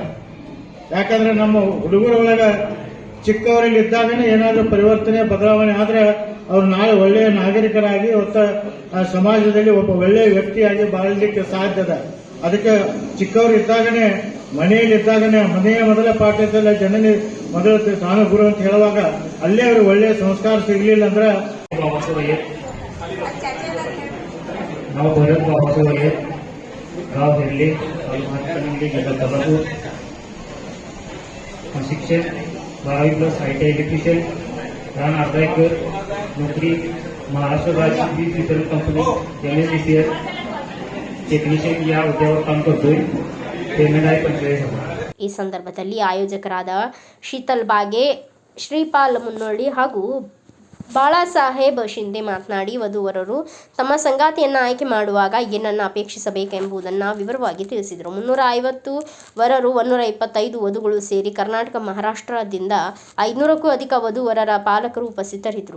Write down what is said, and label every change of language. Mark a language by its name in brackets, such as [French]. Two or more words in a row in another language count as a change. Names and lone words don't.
[Kannada] ಯಾಕಂದ್ರೆ ನಮ್ಮ ಹುಡುಗರೊಳಗ ಚಿಕ್ಕವರಲ್ಲಿ ಇದ್ದಾಗನೇ ಏನಾದರೂ ಪರಿವರ್ತನೆ ಬದಲಾವಣೆ ಆದ್ರೆ ಅವ್ರು ನಾಳೆ ಒಳ್ಳೆಯ ನಾಗರಿಕರಾಗಿ ಸಮಾಜದಲ್ಲಿ ಒಬ್ಬ ಒಳ್ಳೆಯ ವ್ಯಕ್ತಿಯಾಗಿ ಬಾಳಲಿಕ್ಕೆ ಸಾಧ್ಯದ. ಅದಕ್ಕೆ ಚಿಕ್ಕವರು ಇದ್ದಾಗನೇ, ಮನೆಯಲ್ಲಿದ್ದಾಗನೇ, ಮನೆಯ ಮೊದಲ ಪಾಠಶಾಲೆ ಜನನೇ ಮೊದಲು ತಾನು ಗುರು ಅಂತ ಹೇಳುವಾಗ ಅಲ್ಲೇ ಅವರು ಒಳ್ಳೆಯ ಸಂಸ್ಕಾರ ಸಿಗಲಿಲ್ಲ ಅಂದ್ರೆ [Marathi] नाव भरत बाबासाहेब वगैरे, गाव हेरले, तालुका जिल्हा सोलापूर. शिक्षण 12+ ITI इलेक्ट्रिशियन, रान अर्धा एकर, नोकरी महाराष्ट्र राज्य वीज वितरण कंपनी MSDCL टेक्निशियन या हुद्द्यावर काम करतोय. पेमेंट आहे 45,000. [Kannada] ಈ ಸಂದರ್ಭದಲ್ಲಿ ಆಯೋಜಕರಾದ ಶೀತಲ್ ಬಾಗೆ, ಶ್ರೀಪಾಲ್ ಮುನ್ನೋಳಿ ಹಾಗೂ ಬಾಳಾಸಾಹೇಬ್ ಶಿಂದೆ ಮಾತನಾಡಿ, ವಧುವರರು ತಮ್ಮ ಸಂಗಾತಿಯನ್ನು ಆಯ್ಕೆ ಮಾಡುವಾಗ ಏನನ್ನು ಅಪೇಕ್ಷಿಸಬೇಕೆಂಬುದನ್ನು ವಿವರವಾಗಿ ತಿಳಿಸಿದರು. 350 ವರರು, 125 ವಧುಗಳು ಸೇರಿ ಕರ್ನಾಟಕ, ಮಹಾರಾಷ್ಟ್ರದಿಂದ 500ಕ್ಕೂ ಅಧಿಕ ವಧುವರರ ಪಾಲಕರು ಉಪಸ್ಥಿತರಿದ್ದರು.